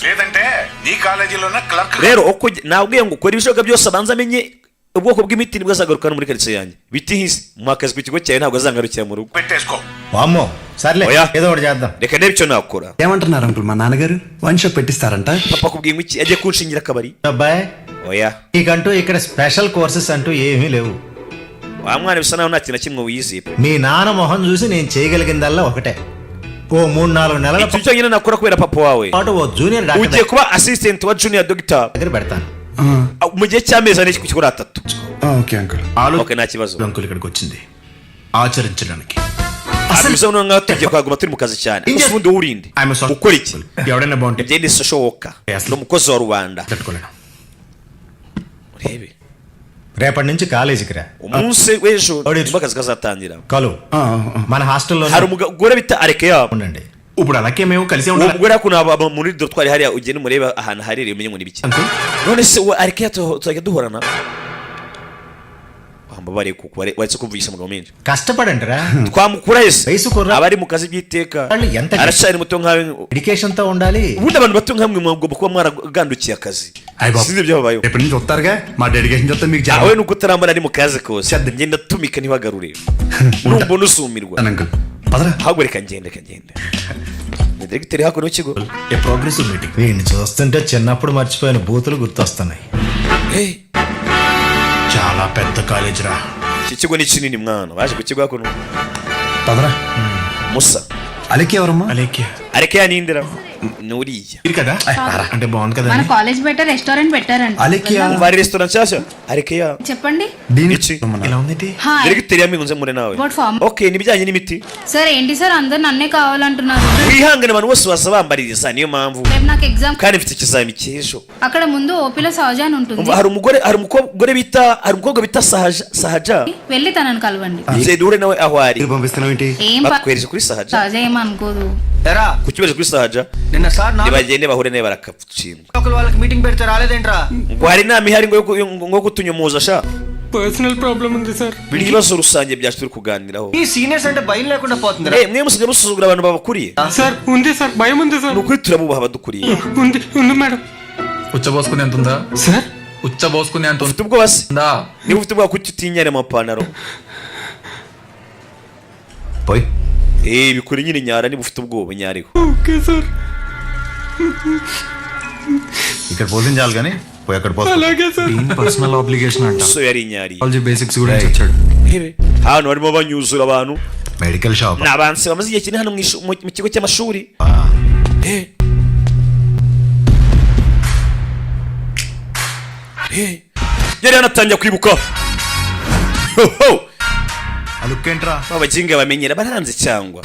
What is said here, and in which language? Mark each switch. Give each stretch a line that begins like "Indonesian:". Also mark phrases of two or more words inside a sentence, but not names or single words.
Telugu: లేదంటే నీ కాలేజీలోనే క్లర్క్
Kinyarwanda: rero nabwiye ngo ukora ibishoboka byose abanza amenye ubwoko bw'imiti nibwo azagaruka muri karitsiye yanjye biti hisi mu akazi ku kigo cyawe ntabwo azangarukira mu rugo
Telugu: పెట్టేసుకో వామ్మో సర్లే ఓయా. ఏదో ఒకటి చేద్దాం.
Kinyarwanda: reka ndebe icyo nakora
Telugu: ఏమంటున్నారు అంకుల్ మా నాన్నగారు
English: one shop
Telugu: పెట్టిస్తారంట
Kinyarwanda: papa akubwiye ngo iki agiye kunshingira akabari
Telugu: అబ్బాయి
Kinyarwanda: oya
Telugu: నీకంటూ ఇక్కడ
English: special courses
Telugu: అంటూ ఏమీ లేవు.
Kinyarwanda: wa mwana bisa naho nta kintu na kimwe wiyiziye pe
Telugu: మీ నాన్న మొహం చూసి నేను చేయగలిగిందల్లా ఒకటే, ఓ 3-4 నెలల
Kinyarwanda: icyo cyonyine nakora kubera papa wawe
Telugu: పాటు ఓ
English: junior doctor
Kinyarwanda: ugiye kuba assistant wa
English: junior doctor
Telugu: దగ్గర పెడతాను.
Kinyarwanda: mu gihe cy'amezi ane kuri 3
English: okay uncle.
Kinyarwanda: okay nta kibazo
Telugu: అంకుల్ ఇక్కడికి వచ్చింది ఆచరించడానికి.
Kinyarwanda: bisa noneho ngaho tugiye kwaguma turi mu kazi cyane gusa ubundi wurinde
English: I'm a social-
Kinyarwanda: ukora iki
Telugu: ఎవడైనా బాగుంటే
Kinyarwanda: igenda ishoboka ni umukozi wa rubanda
Telugu: తట్టుకోలేను.
Kinyarwanda: urebe
Telugu: రేపటి నుంచి కాలేజీకి రా.
Kinyarwanda: umunsi w'ejo nibwo akazi kazatangira
Telugu: కలు మన హాస్టల్లో
Kinyarwanda: hari umugore bita arekeya
Telugu: ఉండండి. ఇప్పుడు అలాగే మేము కలిసి
Kinyarwanda: uwo
Telugu: ఉండాలి
Kinyarwanda: mugore hakuno muri dortoir hariya ugenda umurebe ahantu haherereye umenye ngo ni biki
Telugu: అంకుల్.
Kinyarwanda: none se uwo arekeya tuzajya duhorana wambabariye kuko waretse kumvisha umugabo menshi
Telugu: కష్టపడండి రా.
Kinyarwanda: twamukura ese
Telugu: వయసు కుర్ర
Kinyarwanda: abari mu kazi by'iteka
Telugu: వాళ్ళు ఎంత
Kinyarwanda: aracyari muto nkawe
Telugu: డెడికేషన్ తో ఉండాలి.
Kinyarwanda: ubundi abantu bato nkamwe mugomba kuba mwaragandukiye akazi
Telugu: అయ్య బాబు.
Kinyarwanda: sinzi ibyababayeho
Telugu: రేపటి నుంచి వస్తారుగా మా డెడికేషన్ చూస్తే మీకు
Kinyarwanda: awe nuko utarambara ari mu kazi kose ngenda tumika ntibagarure numbona usumirwa
Telugu: అంకుల్ పదరా.
Kinyarwanda: ahubwo reka ngende ni diregiteri hakuno w'ikigo
Telugu: ఏ
English: progressive meeting.
Telugu: వీడిని చూస్తుంటే చిన్నప్పుడు మర్చిపోయిన బూతులు గుర్తొస్తున్నాయి. చాలా పెద్ద కాలేజ్ రా.
Kinyarwanda: iki kigo ni kinini mwana baje ku kigo hakuno
Telugu: పదరా.
Kinyarwanda: musa
Telugu: అలెక్కి ఎవరమ్మా? అలేఖ్య
Kinyarwanda: arekeya nindira nuriya
Telugu: ఇది కదా అంటే బాగుంది కదా మన కాలేజ్ బయట రెస్టారెంట్ పెట్టారంట. అలెక్కియా
Kinyarwanda: umva restaurant nshyashya arekeya
Telugu: చెప్పండి. దీని
Kinyarwanda: iki
Telugu: ఇలా ఉంది. హాయ్
Kinyarwanda: diregiteri yaminze muri nawe
English: What form?
Kinyarwanda: okay nibijyanye n'imiti
Telugu: సార్ ఏంటి సార్ అందరు నన్నే కావాలంటున్నారు.
Kinyarwanda: wihangane abantu bose baza bambaririza niyo mpamvu
Telugu: రేపు నాకు ఎగ్జామ్.
Kinyarwanda: kandi mfite ikizami cy'ejo
Telugu: అక్కడ ముందు ఓపీలో సహజ అని ఉంటుంది.
Kinyarwanda: umva hari umukobwa bita sahaja
Telugu: వెళ్ళి తనని కలవండి.
Kinyarwanda: duhure nawe aho ari
Telugu: మీరు పంపిస్తున్నావు ఏంటి? ఏం
Kinyarwanda: batwereje kuri sahaja
Telugu: సహజ ఏమనుకోదు. ఎరా
Kinyarwanda: kukibaje kuri sahaja
Telugu: నిన్న సార్
Kinyarwanda: nibagende bahure nawe barakatsindwa
Telugu: ఒకరు వాళ్ళకి మీటింగ్ పెడితే రాలేదేంట్రా?
Kinyarwanda: ngo hari inama ihari ngo kutunyomoza sha
English: personal problem
Telugu: ఉంది సార్
Kinyarwanda: ibibazo rusange byacu turi kuganiraho
Telugu: ఈ సీనియర్స్ అంటే భయం లేకుండా పోతుందిరా.
Kinyarwanda: mwe musigaye musuzugura abantu babakuriye
Telugu: సార్ ఉంది సార్ భయం ఉంది సార్
Kinyarwanda: ni ukuri turabubaha abadukuriye
Telugu: ఉంది ఉంది మేడం ఉచ్చబోసుకునే అంత ఉందా? సార్ ఉచ్చబోసుకునే అంత
Kinyarwanda: ufite ubwoba se
Telugu: ఉందా?
Kinyarwanda: niba ufite ubwoba kuki utinyara amapantaro
Telugu: పోయి
Kinyarwanda: bikuri nyine nyara niba ufite ubwoba nyariho
English: okay sir
Telugu: ఇక్కడ పోషించాలి కానీ పోయి అక్కడ పోతా. అలాగే సార్
English: personal obligation
Telugu: అంట.
Kinyarwanda: so yari nyari
Telugu: బేసిక్స్ గురించి వచ్చాడు.
Kinyarwanda: hano barimo banyuzura abantu
English: medical shop
Kinyarwanda: ni abansi bamaze igihe kinini hano mu kigo cy'amashuri yari yanatangiye kwibuka
Telugu: అలుక్కేంట్రా?
Kinyarwanda: abaginga bamenyera baranze cyangwa